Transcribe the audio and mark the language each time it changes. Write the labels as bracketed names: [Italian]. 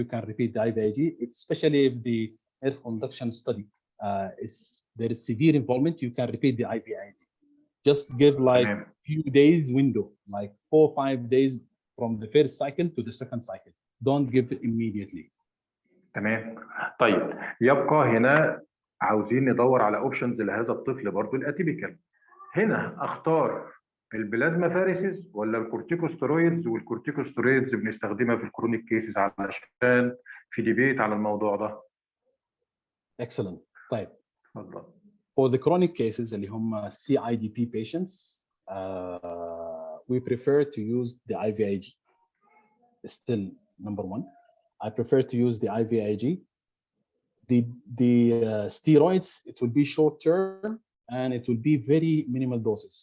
[English] You can repeat the IVIG, especially if the nerve conduction study there is severe involvement. You can repeat the IVIG. Just give like few days window, like 4 or 5 days from the first cycle to the second cycle. Don't give it immediately. [Arabic] تمام. طيب يبقى هنا عاوزين ندور على اوبشنز لهذا الطفل برضو الاتيبيكال. هنا اختار البلازما فاريسز ولا الكورتيكوستيرويدز؟ والكورتيكوستيرويدز بنستخدمها في الكرونيك كيسز علشان في ديبيت على الموضوع ده. [English] Excellent. [Arabic] طيب. اتفضل. [English] For the chronic cases [Arabic] اللي هم [English] CIDP patients, we prefer to use the IVIG. Still number one, I prefer to use the IVIG. The steroids, it will be short term and it will be very minimal doses.